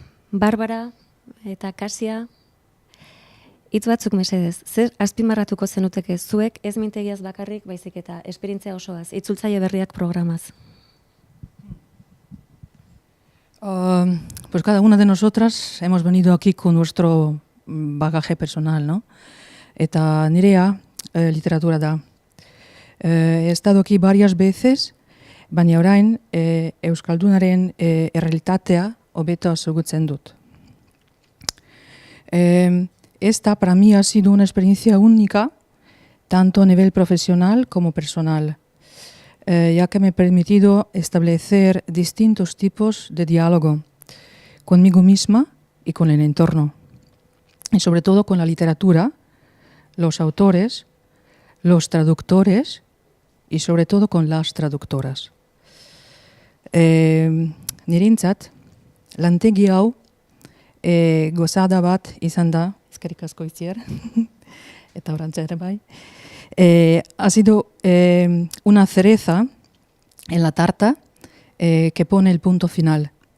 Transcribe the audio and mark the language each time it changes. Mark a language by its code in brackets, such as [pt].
[eu] Barbara eta Kasia, hitz batzuk mesedez, zer azpimarratuko zenuteke zuek ez mintegiaz bakarrik, baizik eta esperientzia osoaz, itzultzaile berriak programaz? [es] Pues cada una de nosotras hemos venido aquí con nuestro bagaje personal, ¿no? [eu] Eta nirea literatura da. [es] He estado aquí varias veces, [eu] baina orain Euskaldunaren errealitatea hobeto ezagutzen dut. [es] Esta para mí ha sido una experiencia única, tanto a nivel profesional como personal, ya que me ha permitido establecer distintos tipos de diálogo conmigo misma y con el entorno, y sobre todo con la literatura, los autores, los traductores y sobre todo con las traductoras. [eu] Nirentzat, lantegi hau gozada bat izan da, eskerrik asko Itziar, eta orantza ere bai, [es] ha sido una cereza en la tarta que pone el punto final.